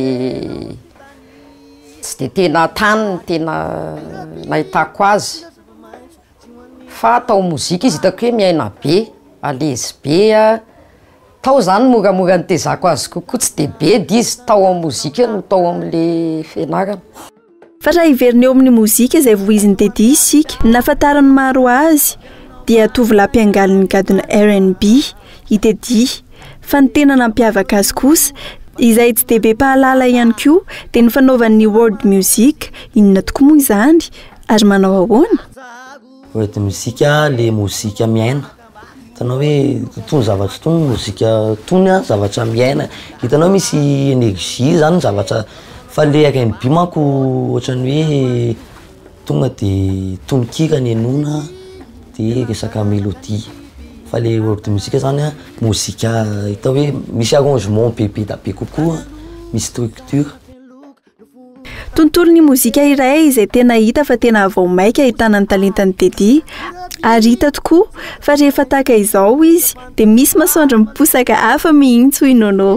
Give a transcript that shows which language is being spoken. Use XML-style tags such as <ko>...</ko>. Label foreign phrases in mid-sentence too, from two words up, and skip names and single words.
<mg>dia tena tany ny tena nahitako azy fa atao mozika izy hitako hoe miaina be alezy be tao zany moramora ny tezako azy kokoa tsy dia be dia izy tao amin'ny mozika no tao amin'le fianarana fa raha hiverina eo amin'ny mozika izay vo izy ny dedi isika nafantarany maro azy dia tovolahy-mpiangalin'ny gadona R&B itedi fa ny tena nampiavaka azy kosa izay tsy dia be pahalala ihany koa dia ny fanaovan'ny</mg> <en>world music</en> <mg>inona tokoa moa izany ary manao ahoana</mg> <en>world music</en> <mg>le mozika miaina hitanao hoe tony zavatra tony mozika tony zavatra miaina hitanao misy énergie zany zavatra fa le R&B manko ohatrany hoe tonga dia tononkira ny enona dia resaka mélodie fa le</mg> <en>world music</en> <mg>zany mozika hitao hoe misy arrangement bebe da be kokoa misy structure tontolo ny mozika iray izay tena hita fa tena vao maika ahitana ny talentany dedi ary hita tokoa fa rehefa tahaka izao izy dia misy masoandro miposaka hafa mihitsy hoy nono</mg>